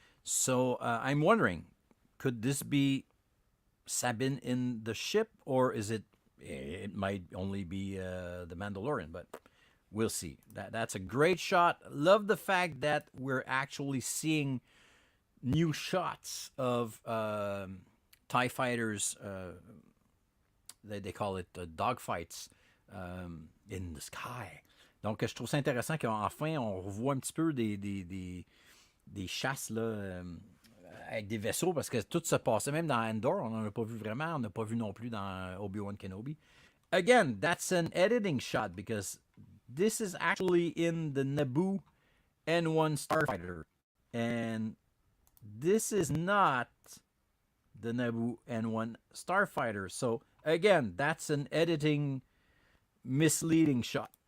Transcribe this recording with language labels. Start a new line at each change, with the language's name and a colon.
English: So I'm wondering, could this be Sabine in the ship, or is it might only be the Mandalorian, but we'll see. That's a great shot. Love the fact that we're actually seeing new shots of TIE fighters. They call it dogfights in the sky.
French: Donc, je trouve ça intéressant qu'enfin, on revoit un petit peu des chasses là, avec des vaisseaux, parce que tout se passait, même dans Andor, on n'en a pas vu vraiment, on n'a pas vu non plus dans Obi-Wan Kenobi.
English: Again, that's an editing shot, because this is actually in the Naboo N1 Starfighter, and this is not the Naboo N1 Starfighter. So, again, that's an editing misleading shot.